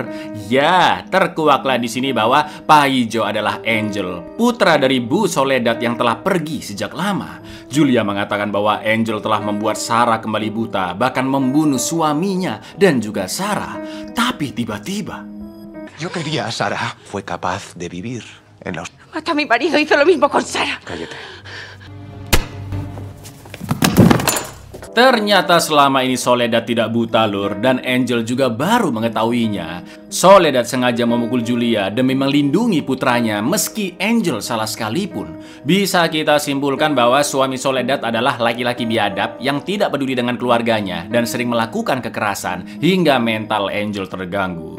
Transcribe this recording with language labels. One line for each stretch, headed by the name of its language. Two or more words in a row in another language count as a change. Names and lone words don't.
Indonesian: Ya, terkuaklah di sini bahwa Paijo adalah Angel, putra dari Bu Soledad yang telah pergi sejak lama. Julia mengatakan bahwa Angel telah membuat Sarah kembali buta, bahkan membunuh suaminya dan juga Sarah. Tapi tiba-tiba,
Spanish: Yo quería a Sarah. Fue capaz de vivir en la... Hasta mi marido hizo lo mismo con Sarah. Cállate.
Indonesian: ternyata selama ini Soledad tidak buta, Lur, dan Angel juga baru mengetahuinya. Soledad sengaja memukul Julia demi melindungi putranya meski Angel salah sekalipun. Bisa kita simpulkan bahwa suami Soledad adalah laki-laki biadab yang tidak peduli dengan keluarganya dan sering melakukan kekerasan hingga mental Angel terganggu.